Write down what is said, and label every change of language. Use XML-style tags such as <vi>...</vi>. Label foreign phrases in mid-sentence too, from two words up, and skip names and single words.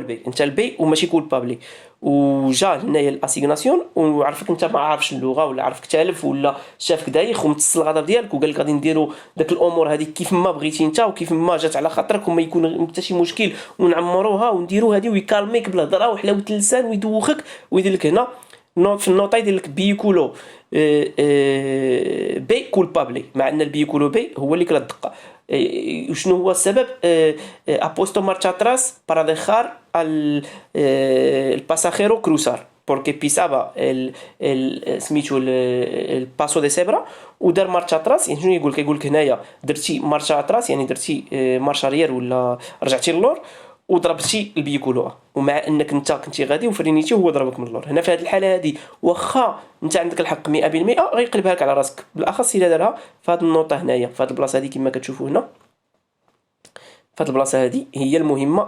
<ar>البي، انت البي وماشي كولبابلي، وجا هنايا الاسيغناسيون وعرفك انت ما عارفش اللغه ولا عرفك تالف ولا شافك دايخ ومتص الغضب ديالك وقال لك غادي نديروا داك الامور هذه كيف ما بغيتي انت وكيف ما جات على خاطرك وما يكون حتى شي مشكل ونعمروها ونديروا هذه، ويكالميك بالهضره وحلاوه اللسان ويدوخك ويدير لك هنا في النوطه يدير لك بيكولو بي كولبابلي، مع ان البيكولو بي هو اللي كلا الدقه. وشنو هو السبب؟</ar> <es>apostó marcha atrás para dejar al pasajero cruzar porque pisaba سميتو el paso de cebra ودار marcha atrás.</es> <ar>يعني شنو يقول لك هنايا درتي</ar> <es>marcha atrás</es> <ar>يعني درتي مارشا ريال ولا رجعتي للور وضربتي البيكولو، ومع انك انت كنتي غادي وفرينيتي وهو ضربك من اللور. هنا في هذه الحاله هذه واخا انت عندك الحق 100% غيقلبها لك على راسك، بالاخص الا دارها في هذه النوطه هنايا في هذه البلاصه هذه كما كتشوفوا هنا في هذه البلاصه هذه هي المهمه.</ar>